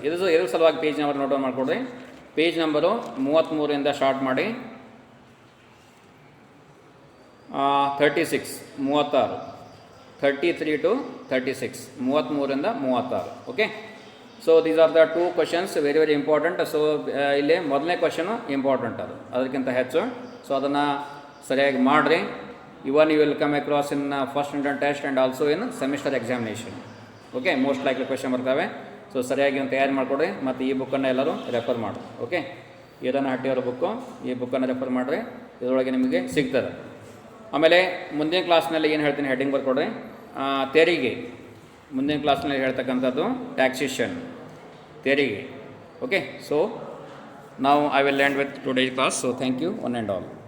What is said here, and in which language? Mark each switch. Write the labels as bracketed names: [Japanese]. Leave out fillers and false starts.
[Kannada] ಇದ್ರ ಸಲುವಾಗಿ page number note down ಮಾಡಿಕೊಡ್ರಿ. ಪೇಜ್ ನಂಬರು 33ರಿಂದ ಸ್ಟಾರ್ಟ್ ಮಾಡಿ 36, 36, 33 to 36, 33ರಿಂದ 36. [English] Okay, so these are the 2 questions, very very important. [Kannada] So ಇಲ್ಲಿ ಮೊದಲನೇ ಕ್ವಶನು ಇಂಪಾರ್ಟೆಂಟ್, ಅದಕ್ಕಿಂತ ಹೆಚ್ಚು. ಸೊ ಅದನ್ನು ಸರಿಯಾಗಿ ಮಾಡಿರಿ. [English] Even you will come across in first intern test and also in semester examination. Okay, most likely question ಬರ್ತವೆ. [Kannada] So ಸರಿಯಾಗಿ ಒಂದು ತಯಾರು ಮಾಡಿಕೊಡ್ರಿ ಮತ್ತು ಈ ಬುಕ್ಕನ್ನು ಎಲ್ಲರೂ ರೆಫರ್ ಮಾಡಿರಿ. ಓಕೆ, ಈರಣ್ಣ ಹಟ್ಟಿಯವರ ಬುಕ್ಕು, ಈ ಬುಕ್ಕನ್ನು ರೆಫರ್ ಮಾಡಿರಿ, ಇದರೊಳಗೆ ನಿಮಗೆ ಸಿಗ್ತದೆ. ಆಮೇಲೆ ಮುಂದಿನ ಕ್ಲಾಸ್ನಲ್ಲಿ ಏನು ಹೇಳ್ತೀನಿ ಹೆಡ್ಡಿಂಗ್ ಬರ್ಕೊಡ್ರಿ. ತೆರಿಗೆ, ಮುಂದಿನ ಕ್ಲಾಸ್ನಲ್ಲಿ ಹೇಳ್ತಕ್ಕಂಥದ್ದು ಟ್ಯಾಕ್ಸೇಷನ್, ತೆರಿಗೆ. ಓಕೆ, ಸೊ ನಾವು [English] I will end with today's class. So thank you one and all.